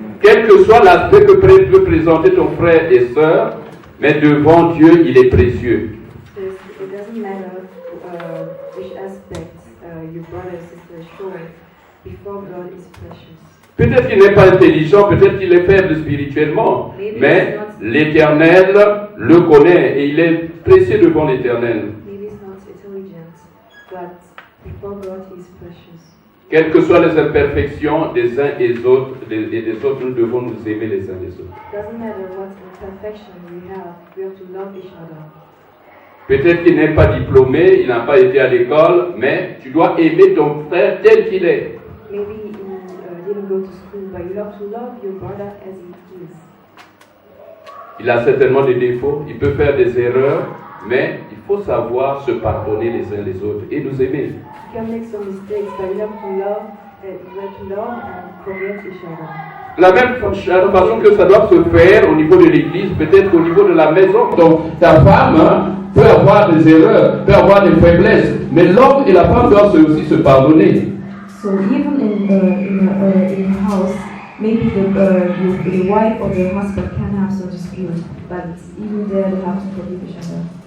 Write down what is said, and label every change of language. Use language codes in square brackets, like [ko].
[fr] Quel que soit l'aspect que peut présenter ton frère et sœur, mais devant Dieu, il est précieux. [en] It doesn't matter which aspect your brother and sister is showing, before God is precious. [fr] Peut-être qu'il n'est pas intelligent, peut-être qu'il est faible spirituellement, mais l'Éternel le connaît et il est précieux devant l'Éternel. [en] Maybe it's not intelligent, but before God he is precious. [fr] Quelles que soient les imperfections des uns et des autres, nous devons nous aimer les uns les autres. [en] Doesn't matter what imperfection we have to love each other. [fr] Peut-être qu'il n'est pas diplômé, il n'a pas été à l'école, mais tu dois aimer ton frère tel qu'il est. [en] Maybe you didn't go to school, but you have to love your brother as he is. [fr] Il a certainement des défauts, il peut faire des erreurs, mais il faut savoir se pardonner les uns les autres et nous aimer. [en] You can make some mistakes, but you have to love and forgive each other. [fr] La même façon que ça doit se faire au niveau de l'église, peut-être au niveau de la maison. Donc ta femme peut avoir des erreurs, peut avoir des faiblesses, mais l'homme et la femme doivent aussi se pardonner. [en] So even in a house, maybe the wife or the husband can have some dispute, but even there they have to forgive each other.